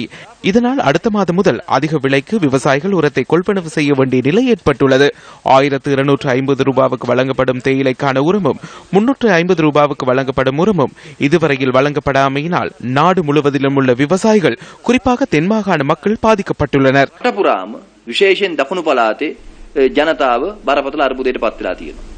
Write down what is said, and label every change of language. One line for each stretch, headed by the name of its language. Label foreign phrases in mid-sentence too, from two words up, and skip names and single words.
Tamil: இதனால் அடுத்த மாதம் முதல் அதிக விலைக்கு விவசாயிகள் உரத்தை கொள்வனவு செய்ய வேண்டிய நிலை ஏற்பட்டுள்ளது. 1250 ரூபாவுக்கு வழங்கப்படும் தேயிலைக்கான உரமும் 350 ரூபாவுக்கு வழங்கப்படும் உரமும் இதுவரையில் வழங்கப்படாமையினால் நாடு முழுவதிலும் உள்ள விவசாயிகள் குறிப்பாக தென்மாகாண மக்கள் பாதிக்கப்பட்டுள்ளனர்.
Sinhala: විශේෂයෙන් දකුණු පළාතේ ජනතාව බරපතල අර්බුදයට පත් වෙලා තියෙනවා.